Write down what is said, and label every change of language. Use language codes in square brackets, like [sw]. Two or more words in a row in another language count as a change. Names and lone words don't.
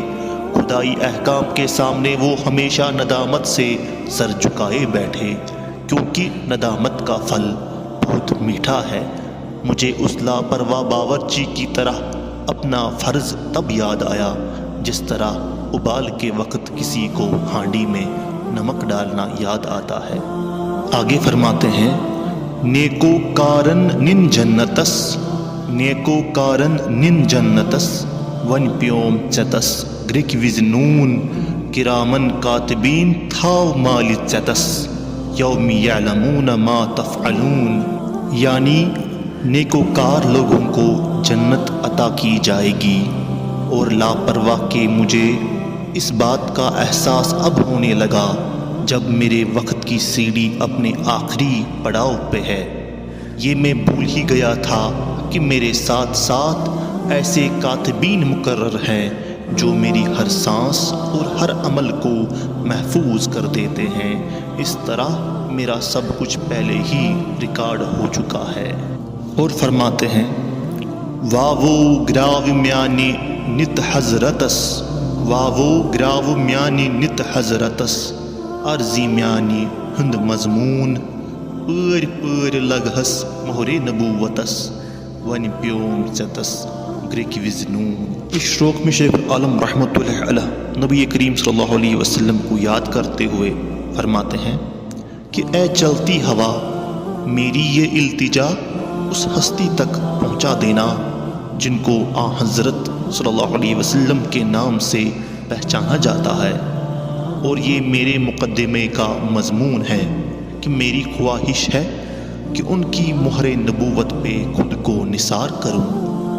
[ur] خدائی احکام کے سامنے وہ ہمیشہ ندامت سے سر جھکائے بیٹھے، کیونکہ ندامت کا پھل بہت میٹھا ہے۔ مجھے اس لاپرواہ باورچی کی طرح اپنا فرض تب یاد آیا جس طرح ابال کے وقت کسی کو ہانڈی میں نمک ڈالنا یاد آتا ہے۔ آگے فرماتے ہیں [ks] نیکو کارن نن جنتس نیکو کارن نن جنتس ون پیوم ژے تس گرِکۍ وِزِ نوٗن [ar] کرامن کاتبین [ks] تھاو مالہِ ژے تس یوم [ar] یعلمون ما تفعلون۔ [ur] یعنی نیکوکار لوگوں کو جنت عطا کی جائے گی اور لاپرواہ کے مجھے اس بات کا احساس اب ہونے لگا جب میرے وقت کی سیڑھی اپنے آخری پڑاؤ پہ ہے۔ یہ میں بھول ہی گیا تھا کہ میرے ساتھ ساتھ ایسے کاتبین مقرر ہیں جو میری ہر سانس اور ہر عمل کو محفوظ کر دیتے ہیں۔ اس طرح میرا سب کچھ پہلے ہی ریکارڈ ہو چکا ہے۔ اور فرماتے ہیں [ks] واو گراو میانی نت حضرتس واو گراو میانی نت حضرتس عرضی میانی ہند مضمون پٲرۍ پٲرۍ لگہس مہرے نبوتس ون پیوم ژے تس گرِکۍ وِزِ نوٗن۔ [ur] اس شروق میں شیخ العالم [ar] رحمۃ اللہ علیہ [ur] نبی کریم [ar] صلی اللہ علیہ وسلم [ur] کو یاد کرتے ہوئے فرماتے ہیں کہ اے چلتی ہوا، میری یہ التجا اس ہستی تک پہنچا دینا جن کو آن حضرت [ar] صلی اللہ علیہ وسلم [ur] کے نام سے پہچانا جاتا ہے، اور یہ میرے مقدمے کا مضمون ہے کہ میری خواہش ہے کہ ان کی مہر نبوت پہ خود کو نثار کروں۔